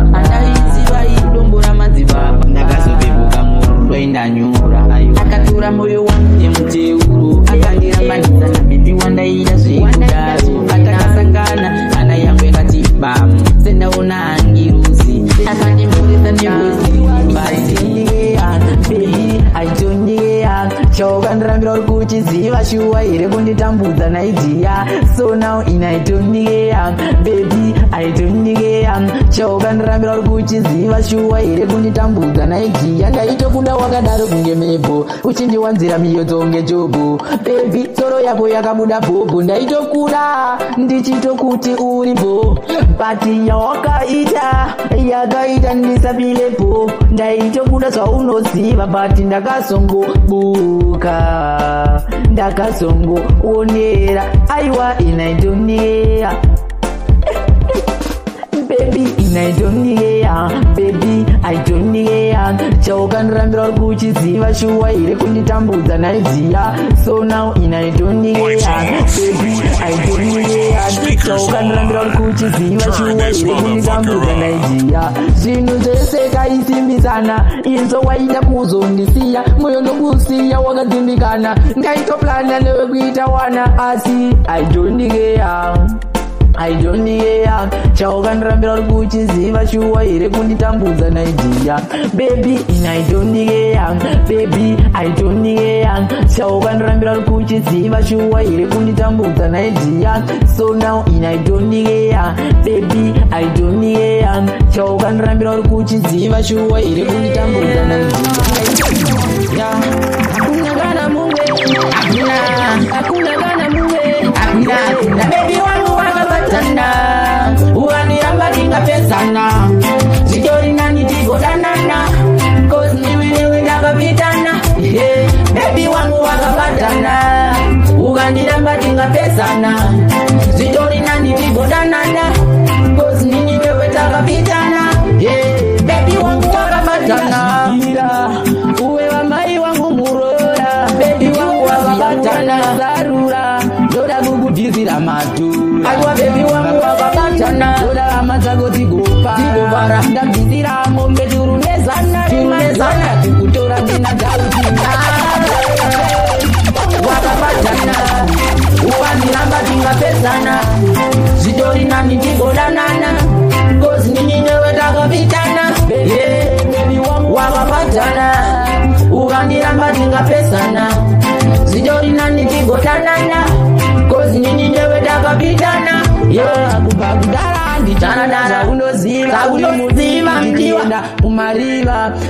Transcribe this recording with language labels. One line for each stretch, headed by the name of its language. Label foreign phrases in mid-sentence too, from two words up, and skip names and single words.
Shona: Andaiziva i dombo ramadzibaba, ndakazopepuka murudo indanyura. Akatora moyo wangu nemuteuro, akandirambanidza nabibi wandaida zvekudaro. Patakasangana, hana yangu yakati bam, sendaona hangiruzi. Akandimboresa negozi, basi.
English: Baby, I don't care.
Shona: Chawakandirambira uri kuchiziva shuwa here kunditambudza naidziya.
English: So now in I don't care. Baby, I don't care.
Shona: Chawakandirambira uri kuchiziva shuwa here kunditambudza naidziya. Ndaitokunda wakadaro kunge mhepo, uchindiwanzira miyodzo kunge jobo. Baby, tsoro yako yakabuda bhobho. Ndaitokura ndichitokuti uri bo, but yawakaita, yakaita ndisabilepo. Ndaitokuda zvaunoziva, but ndakazongobuka, ndakazongoonera. Aiwa,
English: in I don't care. Baby, in I don't care. Baby, I don't care.
Shona: Chawakandirambira uri kuchiziva shuwa here kunditambudza naidziya.
English: So now in I don't care. Baby, I don't care.
Shona: Chawakandirambira uri kuchiziva shuwa here kunditambudza naidziya. Zvinhu zvese kaisimbisana, inzo waida kuzondisiya, moyo ndokusiya wakadzimbikana. Ndaitoplana newe kuita wana, asi
English: I don't care. I don't care.
Shona: Chawakandirambira uri kuchiziva shuwa here kunditambudza naidziya.
English: Baby, in I don't care. Baby, I don't care.
Shona: Chawakandirambira uri kuchiziva shuwa here kunditambudza naidziya.
English: So now in I don't care. Baby, I don't care.
Shona: Chawakandirambira uri kuchiziva shuwa here kunditambudza naidziya. Hakuna kana mumwe, hakuna, hakuna kana mumwe, hakuna, hakuna. Baby wangu wakabatana, ukandiramba tingapesana, zvitori nani tigodanana, 'cause niwe newe ndakapitana. Yeah, baby wangu wakabatana, ukandiramba tingapesana, zvitori nani tigodanana, 'cause nini newe takapitana. Yeah, baby wangu wakabatana, uwe wamai wangu murora, baby wangu wakabatana, zarura, ndoda kukudhizira madhura. Aiwa, baby wangu wakabatana, ndoda hama dzako dzigopa, dzigopara, ndabvisira mombe turu nezana, turu nezana, kukutora ndina dzauti. Wakabatana, ukandiramba tingapedzana. Zvitori nani tigodanana, 'cause nini newe takapitana. Yeah, baby wangu. Wakabatana, ukandiramba tingapedzana. Zvitori nani tigodanana, 'cause nini newe takapitana. Yeah, kubva kudhara ndichana dara unoziva, unoziva ndienda kumariva.